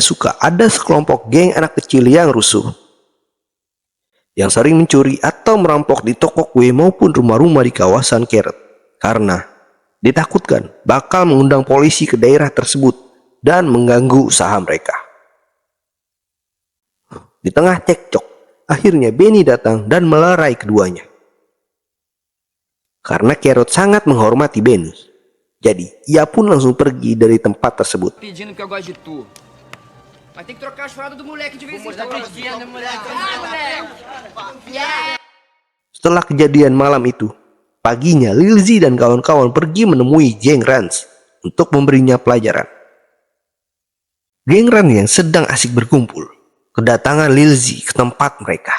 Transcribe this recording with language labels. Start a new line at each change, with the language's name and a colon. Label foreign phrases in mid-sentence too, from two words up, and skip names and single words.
Indonesian: suka ada sekelompok geng anak kecil yang rusuh, yang sering mencuri atau merampok di toko kue maupun rumah-rumah di kawasan Carrot, karena ditakutkan bakal mengundang polisi ke daerah tersebut dan mengganggu usaha mereka. Di tengah cekcok, akhirnya Benny datang dan melerai keduanya. Karena Carrot sangat menghormati Benny, jadi ia pun langsung pergi dari tempat tersebut.
Portuguese: Pedindo que eu gosto de tu. Mas tem que trocar as fraldas do moleque de vez em quando.
Indonesian: Setelah kejadian malam itu, paginya Lil Z dan kawan-kawan pergi menemui geng Rans untuk memberinya pelajaran. Geng Rans yang sedang asik berkumpul kedatangan Lil Z ke tempat mereka.